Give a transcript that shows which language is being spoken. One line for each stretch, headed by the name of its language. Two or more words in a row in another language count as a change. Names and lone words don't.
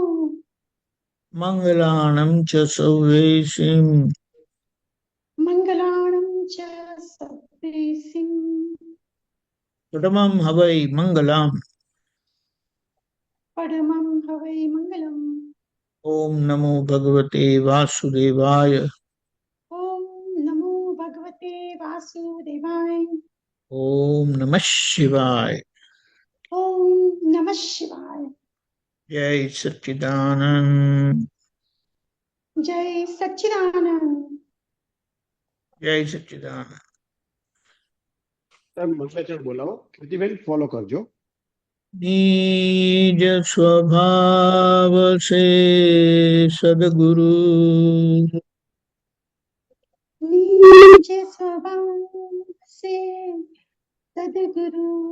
Prakrit languages: મંગલાણં ચ સૌવેશીં मंगलाणं च सव्वेसिं, પ્રથમં હવૈ મંગલમ पढमं हवइ मंगलं.
Sanskrit: ઓમ નમો ભગવતે વાસુદેવાય ओम् नमो भगवते वासुदेवाय. ઓમ નમઃ શિવાય ओम् नमः शिवाय.
Gujarati: જય સચ્ચિદાનંદ જય સચ્ચિદાનંદ. જય સચ્ચિદાનંદ સાહેબ, મંત્રાચરણ બોલાવો. કીર્તિબેન ફોલો કરજો.
Hindi: નિજ સ્વભાવ સે સદગુરુ निज स्वभाव से सद्गुरु.